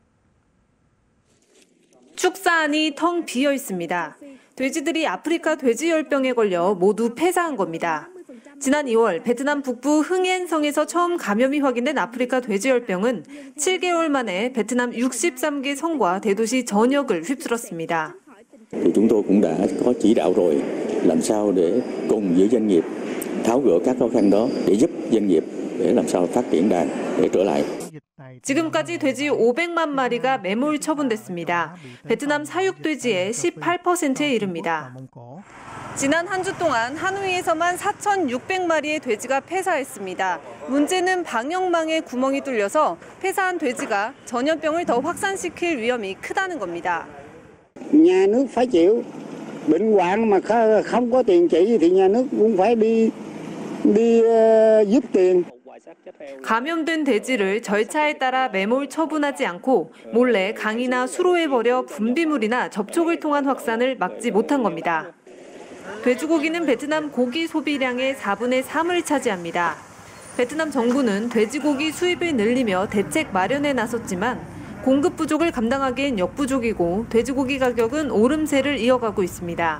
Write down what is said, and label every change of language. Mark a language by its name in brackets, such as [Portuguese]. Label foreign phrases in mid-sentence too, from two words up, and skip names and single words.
[Korean] 축사안이 텅 비어 있습니다. 돼지들이 아프리카 돼지열병에 걸려 모두 폐사한 겁니다. 지난 2월 베트남 북부 흥엔성에서 처음 감염이 확인된 아프리카 돼지열병은 7개월 만에 베트남 63개 성과 대도시 전역을 휩쓸었습니다. [Vietnamese] Chúng tôi cũng đã có chỉ đạo rồi làm sao để cùng với doanh nghiệp tháo gỡ các khó khăn đó để giúp doanh nghiệp để làm sao phát triển đàn để trở lại. [Korean] 지금까지 돼지 500만 마리가 매몰 처분됐습니다. 베트남 사육돼지의 18%에 이릅니다. 지난 한 주 동안 하노이에서만 4,600마리의 돼지가 폐사했습니다. 문제는 방역망에 구멍이 뚫려서 폐사한 돼지가 전염병을 더 확산시킬 위험이 크다는 겁니다. [Vietnamese] Nhà nước phải chịu bệnh hoạn mà không có tiền trị thì nhà nước cũng phải đi giúp tiền. [Korean] 감염된 돼지를 절차에 따라 매몰 처분하지 않고 몰래 강이나 수로에 버려 분비물이나 접촉을 통한 확산을 막지 못한 겁니다. 돼지고기는 베트남 고기 소비량의 4분의 3을 차지합니다. 베트남 정부는 돼지고기 수입을 늘리며 대책 마련에 나섰지만 공급 부족을 감당하기엔 역부족이고 돼지고기 가격은 오름세를 이어가고 있습니다.